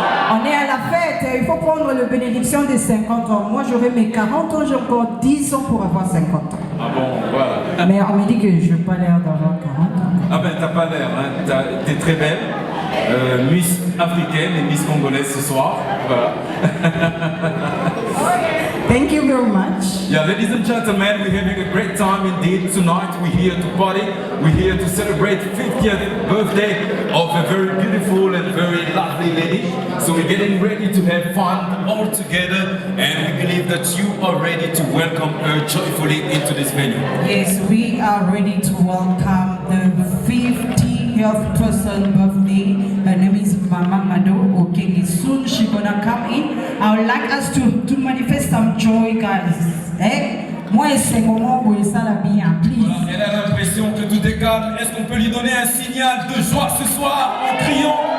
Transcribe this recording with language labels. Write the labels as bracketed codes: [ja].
[fr] On est à la fête, il faut prendre le bénédiction des 50 ans. Moi, j'aurai mes 40 ans, j'ai encore 10 ans pour avoir 50 ans. Ah bon, voilà. Mais on me dit que je n'ai pas l'air d'avoir 40 ans. Ah ben, t'as pas l'air, hein. T'es très belle. Miss africaine et Miss congolaise ce soir. Voilà. [en] Thank you very much. Yeah, ladies and gentlemen, we're having a great time indeed tonight. We're here to party. We're here to celebrate 50th birthday of a very beautiful and very lovely lady. So we're getting ready to have fun all together, and we believe that you are ready to welcome her joyfully into this venue. Yes, we are ready to welcome the 50th person birthday. Her name is Mama Mado. Okay, soon she's gonna come in. I would like us to manifest some joy, guys. [fr] Moi, c'est moment où ça la bien, please. Elle a l'impression que tout est calme. Est-ce qu'on peut lui donner un signal de joie ce soir en criant?